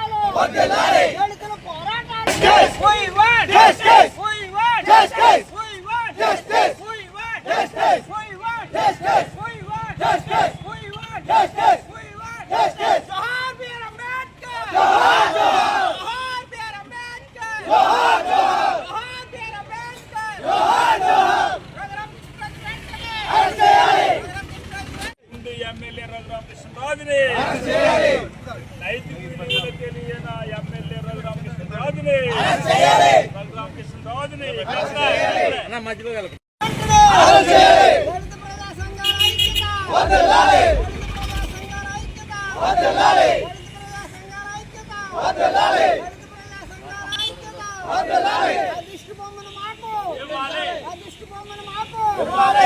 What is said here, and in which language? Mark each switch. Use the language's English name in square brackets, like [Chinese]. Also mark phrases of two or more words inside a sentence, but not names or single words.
[Telugu] దళితుల పోరాటాలు [English] we want justice we want justice we want justice we want justice we want justice we want justice we want justice we want justice Johar Bir Ambedkar Johar Johar Bir Ambedkar Johar Johar Bir Ambedkar Johar Johar Raghuram Krishna [Telugu] అరెస్ట్ చేయాలి ముందు ఎమ్మెల్యే రఘురామ కృష్ణరాజుని అరెస్ట్ చేయాలి నైతిక విలువలు తెలియని ఎమ్మెల్యే రఘురామ కృష్ణరాజుని అరెస్ట్ చేయాలి రఘురామ కృష్ణరాజుని అన్న మధ్యలో కలప అరెస్ట్ చేయాలి దళిత ప్రజా సంఘాల ఐక్యత వర్ధిల్లాలి వర్ధిల్లాలి వర్ధిల్లాలి వర్ధిల్లాలి అదిష్టి బొమ్మను మాకు ఇవ్వాలి అదిష్టి బొమ్మను మాకు ఇవ్వాలి